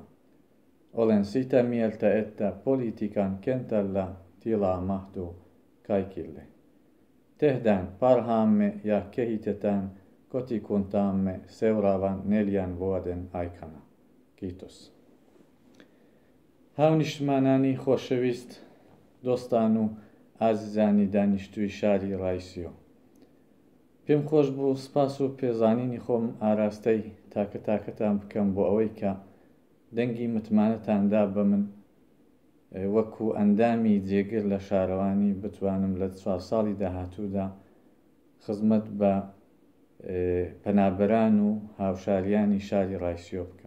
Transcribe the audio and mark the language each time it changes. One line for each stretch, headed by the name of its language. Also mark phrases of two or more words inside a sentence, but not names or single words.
Finnish: Olen sitä mieltä, että politiikan kentällä tilaa mahtuu kaikille. Tehdään parhaamme ja kehitetään kotikuntaamme seuraavan 4 vuoden aikana. Kiitos.
Central Kurdish: هاونیشتمانانی خۆشەویست دۆستان و ئازیزانی دانیشتووی شاری ڕایسیۆ. پێم خۆش بوو سپاس و پێزانینی خۆم ئاراستەی تاکەتان بکەم بۆ ئەوەی کە دەنگی متمانەتاندا بە من وەکو ئەندامی جێگر لە شارەوانی بتوانم لە 4 ساڵی داهاتوودا خزمەت بە پەنابەران و هاوشاریانی شاری ڕایسیۆ بکەم.